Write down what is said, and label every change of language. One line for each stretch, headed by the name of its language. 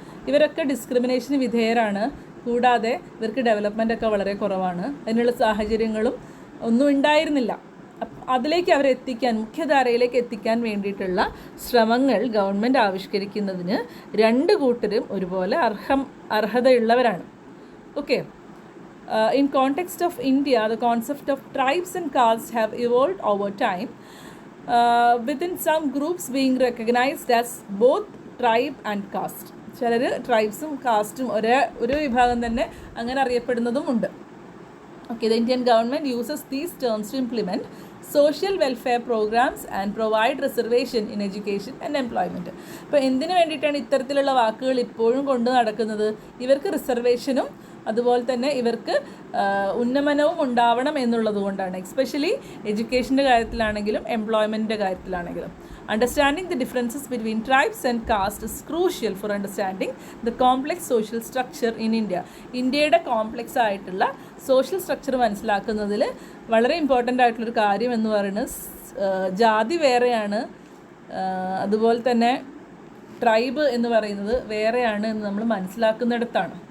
Malayalam: ഇവരൊക്കെ ഡിസ്ക്രിമിനേഷന് വിധേയരാണ്. കൂടാതെ ഇവർക്ക് ഡെവലപ്മെൻ്റ് ഒക്കെ വളരെ കുറവാണ്. അതിനുള്ള സാഹചര്യങ്ങളും ഒന്നും ഉണ്ടായിരുന്നില്ല. അതിലേക്ക് അവരെ എത്തിക്കാൻ, മുഖ്യധാരയിലേക്ക് എത്തിക്കാൻ വേണ്ടിയിട്ടുള്ള ശ്രമങ്ങൾ ഗവൺമെൻറ് ആവിഷ്കരിക്കുന്നതിന് രണ്ട് കൂട്ടരും ഒരുപോലെ അർഹതയുള്ളവരാണ്.
English: Okay, in context of India, the concept of tribes and castes have evolved over time, within some groups being recognized as both tribe and caste.
Malayalam: ചിലർ ട്രൈബ്സും കാസ്റ്റും ഒരു വിഭാഗം തന്നെ അങ്ങനെ അറിയപ്പെടുന്നതുമുണ്ട്.
English: Okay, the Indian government uses these terms to implement social welfare programs and provide reservation in education and employment.
Malayalam: അപ്പോൾ എന്തിനു വേണ്ടിയിട്ടാണ് ഇത്തരത്തിലുള്ള വാക്കുകൾ ഇപ്പോഴും കൊണ്ട് നടക്കുന്നത്? ഇവർക്ക് റിസർവേഷനും അതുപോലെ തന്നെ ഇവർക്ക് ഉന്നമനവും ഉണ്ടാവണം എന്നുള്ളത് കൊണ്ടാണ്. എസ്പെഷ്യലി എഡ്യൂക്കേഷൻ്റെ കാര്യത്തിലാണെങ്കിലും എംപ്ലോയ്മെൻറ്റിൻ്റെ കാര്യത്തിലാണെങ്കിലും.
English: Understanding the differences between tribes and caste is crucial for understanding the complex social structure in India.
Malayalam: ഇന്ത്യയുടെ കോംപ്ലക്സ് ആയിട്ടുള്ള സോഷ്യൽ സ്ട്രക്ചർ മനസ്സിലാക്കുന്നതിൽ വളരെ ഇമ്പോർട്ടൻ്റ് ആയിട്ടുള്ളൊരു കാര്യം എന്ന് പറയുന്നത് ജാതി വേറെയാണ്, അതുപോലെ തന്നെ ട്രൈബ് എന്ന് പറയുന്നത് വേറെയാണ് എന്ന് നമ്മൾ മനസ്സിലാക്കുന്നിടത്താണ്.